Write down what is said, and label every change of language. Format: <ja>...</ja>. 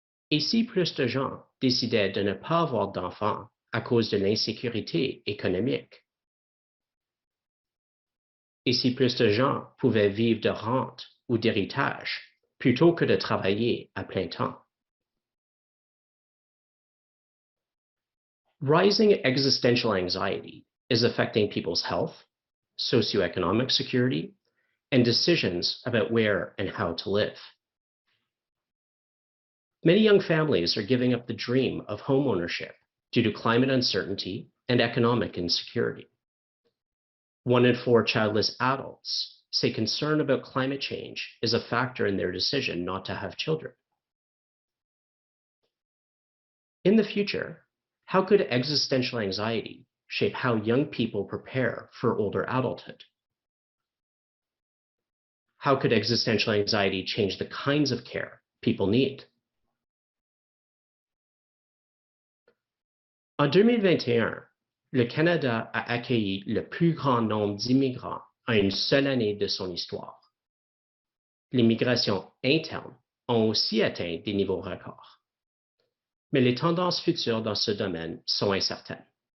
<fr>Et si plus de gens décidaient de ne pas avoir d'enfants à cause de l'insécurité économique? Et si plus de gens pouvaient vivre de rente ou d'héritage plutôt que de travailler à plein temps?</fr> <en>Rising existential anxiety is affecting people's health, socioeconomic security, and decisions about where and how to live. Many young families are giving up the dream of home ownership due to climate uncertainty and economic insecurity. 1 in 4 childless adults say concern about climate change is a factor in their decision not to have children. In the future, how could existential anxiety shape how young people prepare for older adulthood? How could existential anxiety change the kinds of care people need?</en> <fr>En 2021, le Canada a accueilli le plus grand nombre d'immigrants en une seule année de son histoire. Les migrations internes ont aussi atteint des niveaux records. Mais les tendances futures dans ce domaine sont incertaines.</fr>